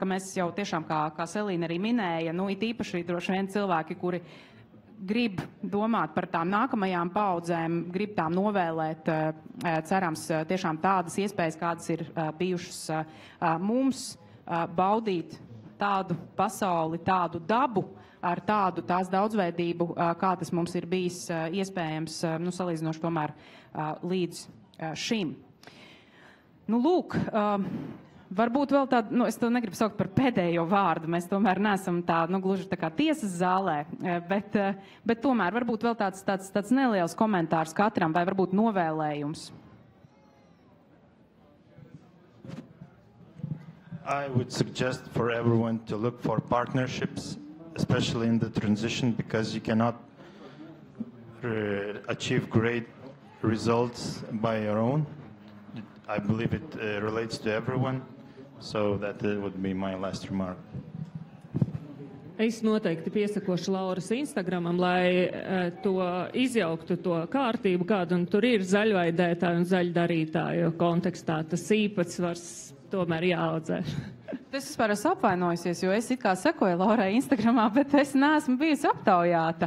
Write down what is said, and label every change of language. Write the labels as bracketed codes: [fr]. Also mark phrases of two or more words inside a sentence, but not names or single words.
[lv] ka mēs jau tiešām, kā Selīna arī minēja, it īpaši droši vien cilvēki, kuri grib domāt par tām nākamajām paudzēm, grib tām novēlēt, cerams, tiešām tādas iespējas, kādas ir bijušas mums, baudīt tādu pasauli, tādu dabu, ar tādu tās daudzveidību, kā tas mums ir bijis iespējams, salīdzinoši tomēr līdz šim. Lūk, varbūt vēl tādu, es to negribu saukt par pēdējo vārdu, mēs tomēr neesam gluži tā kā tiesas zālē, bet tomēr varbūt vēl tāds neliels komentārs katram, vai varbūt novēlējums. [en] I would suggest for everyone to look for partnerships, especially in the transition, because you cannot achieve great results by your own. I believe it relates to everyone, so that would be my last remark. [lv] Es noteikti piesakošu Lauras Instagramam, lai to izjauktu to kārtību, kādu un tur ir zaļvaidētāju un zaļdarītāju kontekstā. Tas īpatsvars tomēr jāaudzē. Es vispār esmu apvainojusies, jo es it kā sekoju Laurai Instagramā, bet es neesmu bijusi aptaujāta.